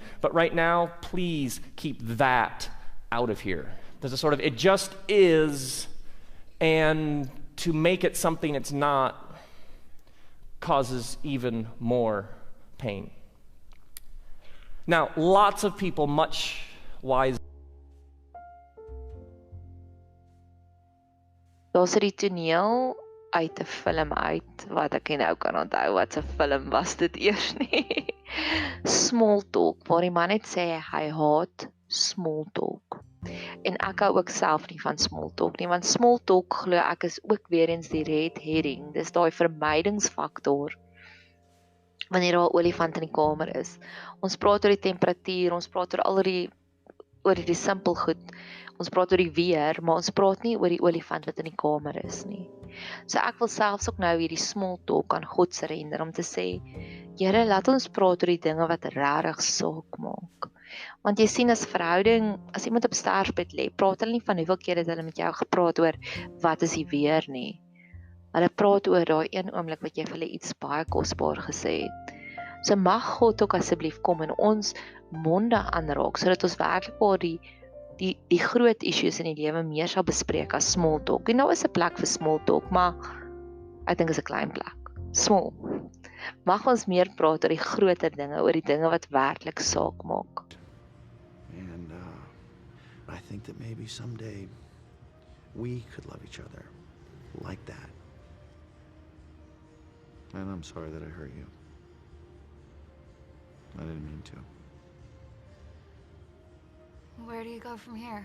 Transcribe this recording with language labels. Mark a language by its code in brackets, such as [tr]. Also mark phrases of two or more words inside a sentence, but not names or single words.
[en] But right now, please keep that out of here. There's a sort of, it just is, and to make it something it's not causes even more pain. Now, lots of people much wiser. [af] Daar's die toneel uit 'n film uit wat ek nou kan onthou wat 'n film was dit eers nie. Small Talk, waar die man net sê hy haat [en] small talk. [af] En ek hou ook self nie van [en] small talk [af] nie, want [en] small talk [af] glo ek is ook weer eens die [en] red herring. [af] Dis daai vermydingsfaktor wanneer daar 'n olifant in die kamer is. Ons praat oor die temperatuur, ons praat oor oor die simpel goed. Ons praat oor die weer, maar ons praat nie oor die olifant wat in die kamer is nie. So ek wil selfs ook nou hierdie [en] small talk [af] aan God surrender om te sê, Here, laat ons praat oor die dinge wat regtig saak maak. Want jy sien as verhouding, as iemand op sterfbed lê, praat hulle nie van hoeveel keer het hulle met jou gepraat oor wat is die weer nie. Hulle praat oor daai een oomblik wat jy vir hulle iets baie kosbaar gesê het. So mag God ook asseblief kom en ons monde aanraak, sodat ons werklik waar die groot issues in die lewe meer sal bespreek as [en] small talk. [af] En nou is 'n plek vir [en] small talk, [af] maar ek dink is 'n klein plek. Small. Mag ons meer praat oor die groter dinge, oor die dinge wat werklik saak maak. [en] And I think that maybe someday we could love each other like that. And I'm sorry that I hurt you. I didn't mean to. Where do you go from here?